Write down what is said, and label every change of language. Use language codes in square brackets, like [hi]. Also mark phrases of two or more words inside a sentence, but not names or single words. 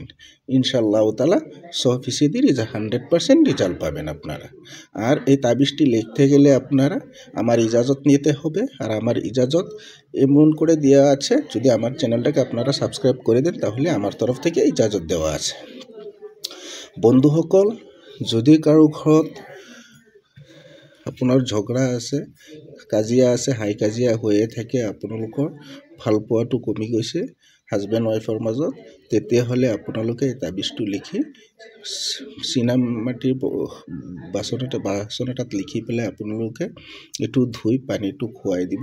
[ar] إن شاء الله تعالى [bn] 100% রেজাল্ট পাবেন আপনারা। আর এই তাবিজটি লিখতে গেলে আপনারা আমার ইজাজত নিতে হবে, আর আমার ইজাজত এমন করে দেওয়া আছে, যদি আমার চ্যানেলটাকে আপনারা সাবস্ক্রাইব করে দেন তাহলে আমার তরফ থেকে ইজাজত দেওয়া আছে। [as] বন্ধুসকল, যদি কাৰো ঘৰত আপোনাৰ ঝগড়া আছে, কাজিয়া আছে, হাই কাজিয়া হৈয়ে থাকে, আপোনালোকৰ ভালপোৱাটো কমি গৈছে [en] husband wife [as] মাজত, তেতিয়াহ'লে আপোনালোকে এই তাবিজটো লিখি চীনা মাটিৰ বাচন এটাত লিখি পেলাই আপোনালোকে এইটো ধুই পানীটো খুৱাই দিব।